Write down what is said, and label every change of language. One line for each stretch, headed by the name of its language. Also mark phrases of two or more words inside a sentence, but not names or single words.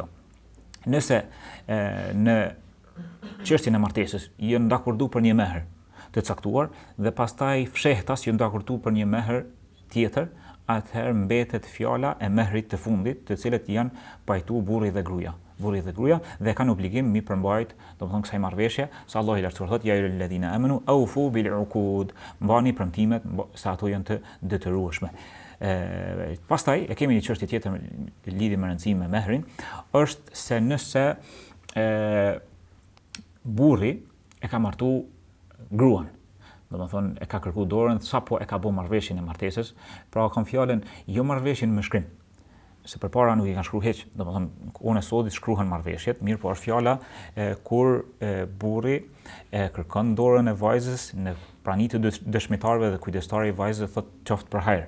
Albanian: Nëse në çështjen e martesës janë dakordu për një mehr të caktuar dhe pastaj fshehtas janë dakordu për një mehr tjetër, atëherë mbetet fjala e mehrit të fundit, të cilët janë pajtuar burri dhe gruaja. Burri dhe gruaja dhe kanë obligim mi përmbajt, domethënë kësaj marrëveshje, sa Allahu i lartësuar thotë
Arabic: يا أيها الذين آمنوا أوفوا بالعقود,
Albanian: mbani premtimet sa ato janë të detyrueshme. Pastaj e kemi një çështje tjetër lidhje me rëndësinë me mehrin, është se nëse burri e ka martu gruan, domethënë e ka kërkuar dorën sapo e ka bërë marrëveshjen e martesës, pra kam fjalën jo marrëveshjen me shkrim, se përpara nuk i kanë shkruar hiç, domethënë unë sodit shkruhen marrëveshjet, mirë po është fjala kur burri kërkon dorën e vajzës në prani të dëshmitarëve dhe kujdestari i vajzës thotë qoftë për hajër.